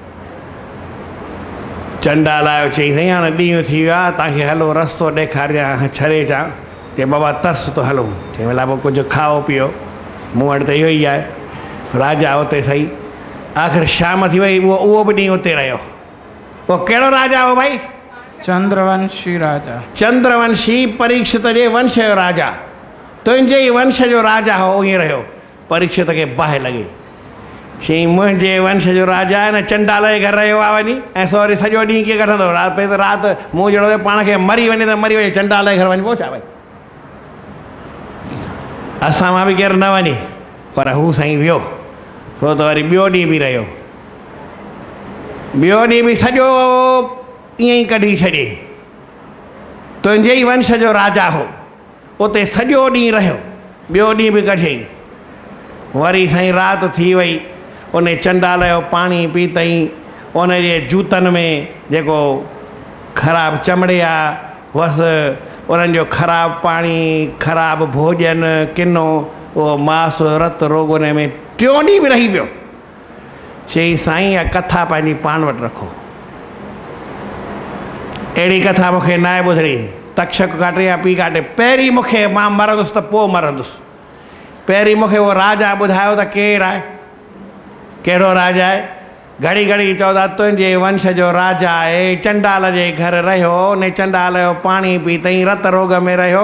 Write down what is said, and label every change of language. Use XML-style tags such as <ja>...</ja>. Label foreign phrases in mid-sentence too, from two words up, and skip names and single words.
<sd>चंडाल आयो, चई साईं हाणे ॾींहुं थी वियो आहे, तव्हांखे हलो रस्तो ॾेखारियां, छॾे अचां? चई बाबा तरस थो हलूं। चई भला पोइ कुझु खाओ पीओ, मूं वटि त इहो ई आहे। राजा उते सही, आख़िर शाम थी वई, उहो बि ॾींहुं उते रहियो। वो कहिड़ो राजा हो भाई? चंद्रवंशी राजा। चंद्रवंशी परीक्षित जे वंश जो राजा। तुंहिंजे ई वंश जो राजा हो ईअं रहियो। परीक्षित खे बाहि लॻे, चई मुंहिंजे वंश जो राजा आहे न, चंडाल जे घर रहियो आहे वञी, ऐं सॉरी सॼो ॾींहुं कीअं कढंदो? राति मूं जहिड़ो पाण खे मरी वञे त मरी वञे, चंडाल जे घर वञिबो छा भाई? असां मां बि केरु न वञे, पर हू साईं वियो, छो त वरी ॿियो ॾींहुं बि रहियो। ॿियो ॾींहुं बि सॼो ईअं ई कढी छॾे। तुंहिंजे ई वंश जो राजा हो, उते सॼो ॾींहुं रहियो, ॿियो ॾींहुं बि कढियईं। वरी साईं राति थी वई, उन चंडाल जो पाणी पीतई, उन जे जूतनि में जेको ख़राबु चमड़े आहे हुअसि, उन्हनि जो ख़राबु पाणी, ख़राबु भोजन, किनो, उहो मांस रत रोग उन में टियों ॾींहुं बि रही पियो। चई साईं इहा कथा पंहिंजी पाण वटि रखो, अहिड़ी कथा मूंखे न आहे ॿुधणी।</sd> <hi>तक्षक काटे या पी काटे,</hi> <sd>पहिरीं मूंखे मां मरंदुसि त पोइ मरंदुसि। पहिरीं मूंखे उहो राजा ॿुधायो त केरु आहे, कहिड़ो राजा आहे? घड़ी घड़ी चवंदा तुंहिंजे वंश जो राजा आहे, चंडाल जे घर रहियो, उन चंडाल जो पाणी पीतई, रत रोग में रहियो।</sd>